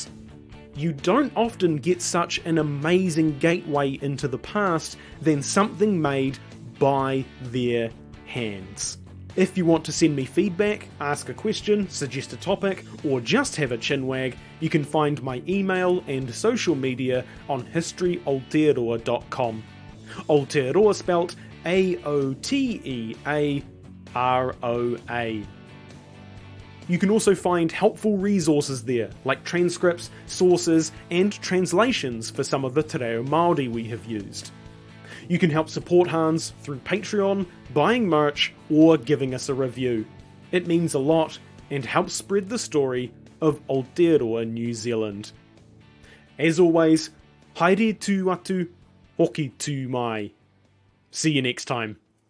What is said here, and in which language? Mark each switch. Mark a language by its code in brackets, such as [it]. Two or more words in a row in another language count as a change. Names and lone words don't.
[en] You don't often get such an amazing gateway into the past than something made by their hands. If you want to send me feedback, ask a question, suggest a topic, or just have a chinwag, you can find my email and social media on historyaotearoa.com. Aotearoa spelt Aotearoa. You can also find helpful resources there, like transcripts, sources, and translations for some of the te reo Māori we have used. You can help support Hans through Patreon, buying merch, or giving us a review. It means a lot and helps spread the story of Aotearoa, New Zealand. As always, [mi] haere tū atu, hoki tū mai. [en] See you next time.